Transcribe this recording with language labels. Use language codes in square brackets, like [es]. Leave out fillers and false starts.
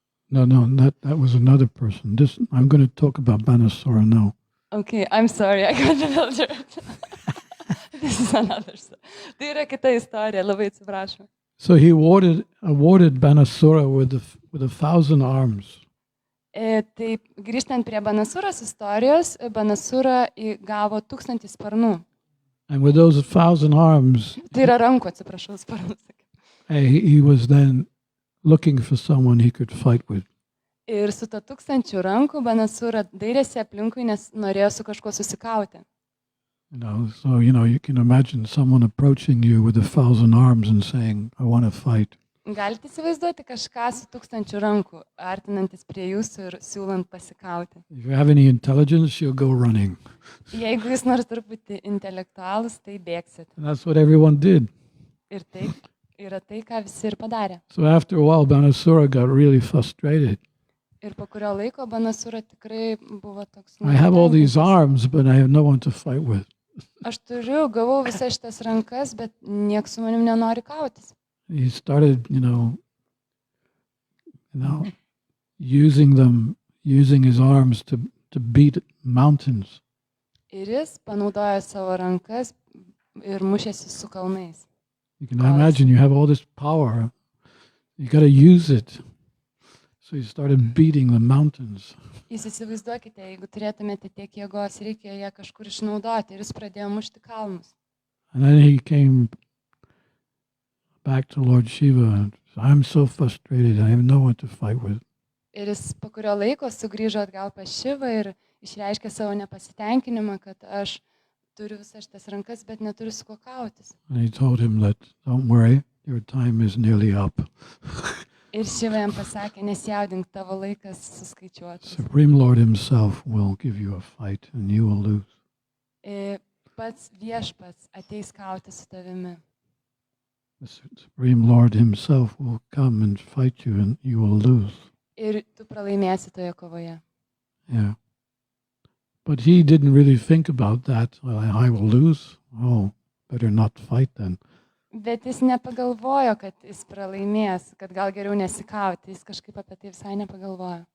[en] no, that was another person. This I'm going to talk about Banasura now. Okay, I'm sorry, I got another. This is another story. [lt] Tai yra kita istorija, labai atsiprašau. [en] So he awarded Banasura with 1,000 arms. [lt] Tai grįžtant prie Banasuros istorijos, Banasura gavo 1000 sparnų. [en] And with those 1,000 arms, [lt] Tai yra rankų, atsiprašau, sparnų. [en] he was then looking for someone he could fight with. [lt] Ir su to 1000 rankų Banasura dairėsi aplinkui, nes norėjo su kažkuo susikauti. [en] So you can imagine someone approaching you with 1,000 arms and saying, "I want to fight." [lt] Galite įsivaizduoti kažką su 1000 rankų, artinantis prie jūsų ir siūlant pasikauti. [en] If you have any intelligence, you'll go running. [lt] Jeigu jūs nors truputį intelektualus, tai bėgsit. [en] And that's what everyone did. [lt] Ir tai yra tai, ką visi ir padarė. [en] So after a while, Banasura got really frustrated. [lt] Ir po kurio laiko Banasura tikrai buvo toks... [en] I have all these arms, but I have no one to fight with. [lt] Aš gavau visas šitas rankas, bet nieks su manim nenori kautis. [en] He started, using his arms to beat mountains. [lt] Ir jis panaudojo savo rankas ir mušėsi su kalnais. [en] You can imagine you have all this power. You got to use it. So he started beating the mountains. [lt] Jūs įsivaizduokite, jeigu turėtumėte tiek jėgos, reikia ją kažkur išnaudoti. Ir jis pradėjo mušti kalnus. [en] And then he came back to Lord Shiva and said, "I'm so frustrated. I have no one to fight with." [lt] Ir jis po kurio laiko sugrįžo atgal pas Šivą ir išreiškė savo nepasitenkinimą, kad aš turiu visas šitas rankas, bet neturiu su kuo kautis. [en] And he told him that, "Don't worry, your time is nearly up." [lt] Ir Šiva jam pasakė, nesijaudink, tavo laikas suskaičiuotas. [en] Supreme Lord himself will give you a fight and you will lose. [lt] Pats viešpats ateis kauti su tavimi. [en] The Supreme Lord himself will come and fight you and you will lose. [lt] Ir tu pralaimėsi toje kovoje. [en] Yeah. But he didn't really think about that. Well, I will lose. Oh, better not fight then. [lt] Bet jis nepagalvojo, kad jis pralaimės, kad gal geriau nesikauti. Jis kažkaip apie tai visai nepagalvojo.